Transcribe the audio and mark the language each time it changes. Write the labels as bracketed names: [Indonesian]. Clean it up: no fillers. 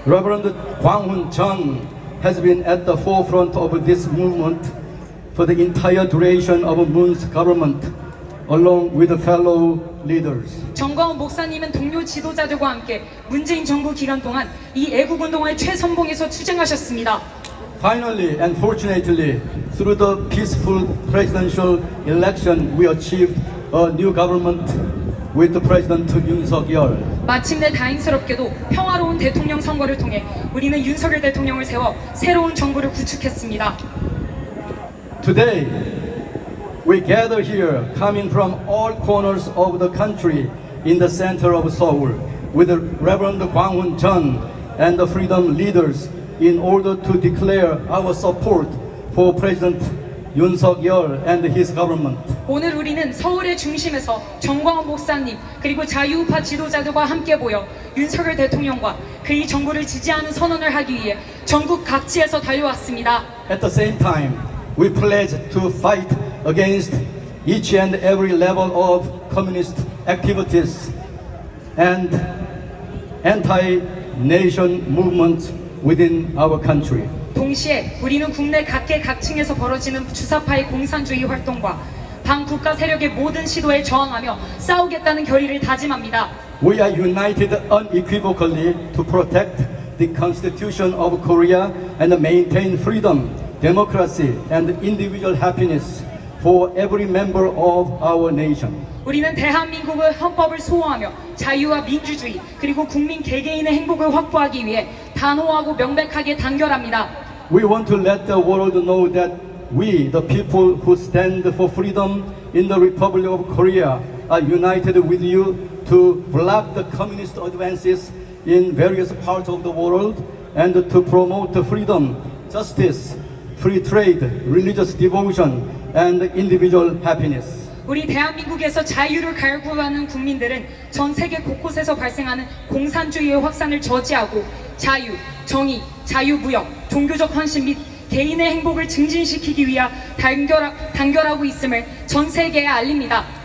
[English] Reverend Kwang-hun Chung has been at the forefront of this movement for the entire duration of Moon's government, along with fellow leaders. [Korean] 정광훈 목사님은 동료 지도자들과 함께 문재인 정부 기간 동안 이 애국운동의 최선봉에서 투쟁하셨습니다. [English] Finally and fortunately, through the peaceful presidential election, we achieved a new government with the President Yoon Suk-yeol. [Korean] 마침내 다행스럽게도 평화로운 대통령 선거를 통해 우리는 윤석열 대통령을 세워 새로운 정부를 구축했습니다. [English] Today, we gather here, coming from all corners of the country in the center of Seoul, with Reverend Kwang-hun Chung and the freedom leaders in order to declare our support for President Yoon Suk-yeol and his government. [Korean] 오늘 우리는 서울의 중심에서 정광훈 목사님 그리고 자유우파 지도자들과 함께 모여 윤석열 대통령과 그의 정부를 지지하는 선언을 하기 위해 전국 각지에서 달려왔습니다. [English] At the same time, we pledge to fight against each and every level of communist activities and anti-nation movements within our country. [Korean] 동시에 우리는 국내 각계각층에서 벌어지는 주사파의 공산주의 활동과 반국가 세력의 모든 시도에 저항하며 싸우겠다는 결의를 다짐합니다. [English] We are united unequivocally to protect the Constitution of Korea and maintain freedom, democracy, and individual happiness for every member of our nation. [Korean] 우리는 대한민국의 헌법을 수호하며 자유와 민주주의 그리고 국민 개개인의 행복을 확보하기 위해 단호하고 명백하게 단결합니다. [English] We want to let the world know that we, the people who stand for freedom in the Republic of Korea, are united with you to block the communist advances in various parts of the world and to promote freedom, justice, free trade, religious devotion, and individual happiness. [Korean] 우리 대한민국에서 자유를 갈구하는 국민들은 전 세계 곳곳에서 발생하는 공산주의의 확산을 저지하고 자유, 정의, 자유무역, 종교적 헌신 및 개인의 행복을 증진시키기 위한 단결하고 있음을 전 세계에 알립니다.